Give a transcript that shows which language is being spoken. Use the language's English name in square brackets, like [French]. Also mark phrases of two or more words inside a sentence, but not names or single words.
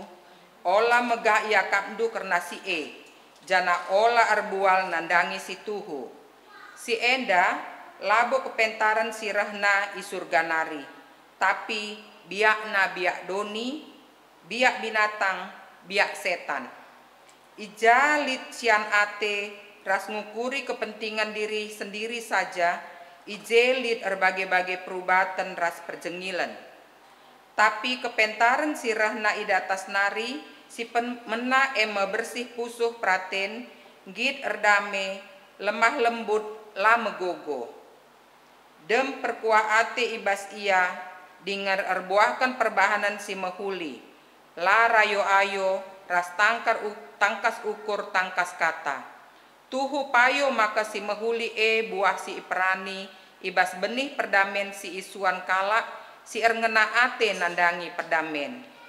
[Batak Karo] Ola megah ia kapdu karena si jana ola arbual nandangi si tuhu. Si enda labo kepentaran sirahna isurganari. Tapi biakna biak doni, biak binatang, biak setan. Ijalit sian ate ras ngukuri [Indonesian] kepentingan diri sendiri saja. [Batak Karo] Ijelit berbagai-bagai perubatan ras perjengilan. Tapi kepentaran sirahna idatas nari si mena bersih pusuh praten gid erdame lemah lembut lamegogo dem perkuah ate ibas ia dengar erbuahkan perbahanan si mehuli la rayo ayo ras tangkas ukur tangkas kata tuhu payo maka si mehuli buah si iprani ibas benih perdamen si isuan kalak, si erngena ate nandangi perdamen.